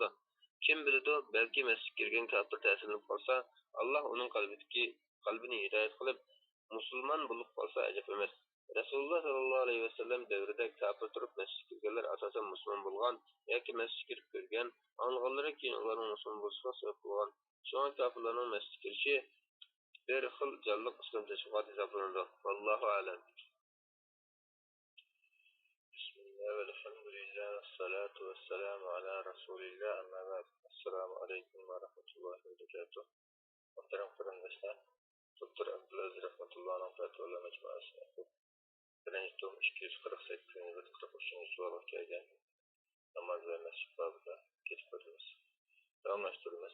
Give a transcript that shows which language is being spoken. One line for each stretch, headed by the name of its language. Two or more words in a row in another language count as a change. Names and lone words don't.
Uzbek: Kim biladi, balki masjidga kirgan kafir ta'sirlanib qolsa, Alloh uning qalbini hidoyat qilib, musulmon bo'lib qolsa ajab emas. Rasululloh sollallohu alayhi vasallam davrida kafir turib masjidga kirganlar asosan musulmon bo'lgan yoki masjidga kirib ko'rgan, anglag'anlari keyin ularning musulmon bo'lishiga sabab bo'lgan. Shunga kafirlarning masjidga kirishi bir xil jonliq islom tashviqoti hisoblanadi.
Arabic: والله أعلم. بسم الله الرحمن الرحيم. الصلاة والسلام على رسول الله. أما بعد. السلام عليكم ورحمة الله وبركاته.
Uzbek: Muhtaram qarindoshlar, Doktor Abdulaziz rahmatullohning fatvolar majmuasi. Birinchi tom 248 va 43 savolga kelgan. Namoz va masjid babida ketib o'tamiz. Davomlashtiramiz.